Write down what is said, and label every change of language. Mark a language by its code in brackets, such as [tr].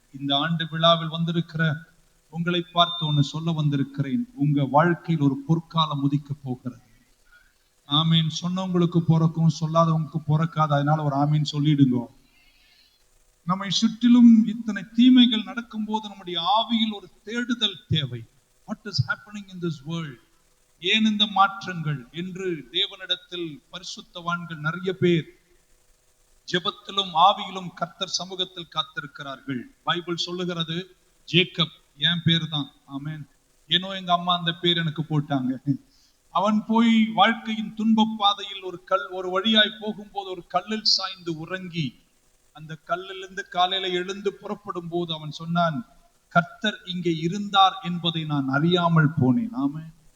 [ta] இந்த ஆண்டு விழாவில் வந்திருக்கிற உங்களை பார்த்து ஒன்று சொல்ல வந்திருக்கிறேன். உங்க வாழ்க்கையில் ஒரு பொற்காலம் உதிக்க போகிறது. ஆமீன். சொன்னவங்களுக்கு பிறக்கும், சொல்லாதவங்களுக்கு பிறக்காது. அதனால ஒரு ஆமீன் சொல்லிடுங்க. நம்மை சுற்றிலும் இத்தனை தீமைகள் நடக்கும் போது நம்முடைய ஆவியில் ஒரு தேடுதல் தேவை. [en] What is happening in this world? [ta] ஏன் இந்த மாற்றங்கள் என்று தேவனிடத்தில் பரிசுத்தவான்கள் நிறைய பேர் ஜெபத்திலும் ஆவியிலும் கர்த்தர் சமூகத்தில் காத்திருக்கிறார்கள். பைபிள் சொல்லுகிறது, ஜேக்கப் என் பேர் தான். ஆமென். ஏனோ எங்க அம்மா அந்த பேர் எனக்கு போட்டாங்க. அவன் போய் வாழ்க்கையின் துன்ப பாதையில் ஒரு வழியாய் போகும்போது ஒரு கல்லில் சாய்ந்து உறங்கி, அந்த கல்லிலிருந்து காலையில எழுந்து புறப்படும் போது அவன் சொன்னான், கர்த்தர் இங்கே இருந்தார் என்பதை நான் அறியாமல் போனேன். ஆமென்.